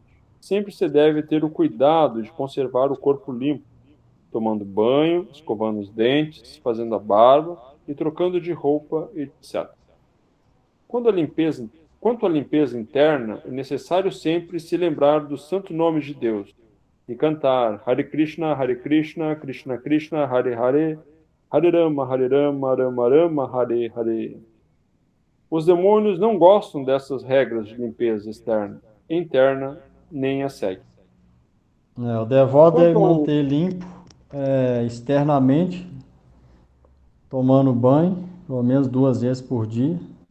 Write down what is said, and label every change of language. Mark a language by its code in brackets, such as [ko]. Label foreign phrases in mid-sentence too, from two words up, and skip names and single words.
[pt] Sempre se deve ter o cuidado de conservar o corpo limpo, tomando banho, escovando os dentes, fazendo a barba e trocando de roupa, etc. Quanto à limpeza interna, é necessário sempre se lembrar do santo nome de Deus e cantar Hare Krishna, Krishna Krishna, Hare Hare, Hare Rama, Rama Rama, Hare Hare. Os demônios não gostam dessas regras de limpeza externa, interna, nem a seguem. O devoto deve Quanto ao manter limpo externamente, tomando banho, pelo menos 2 vezes por dia.